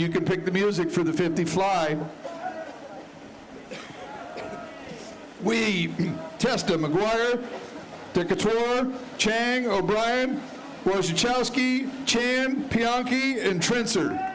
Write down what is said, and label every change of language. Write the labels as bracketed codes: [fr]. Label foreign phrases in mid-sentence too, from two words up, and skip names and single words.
[en] You can pick the music for the 50 fly. We, Testa, McGuire, Decatur, Chang, O'Brien, Wojciechowski, Chan, Pianki, and Trencer.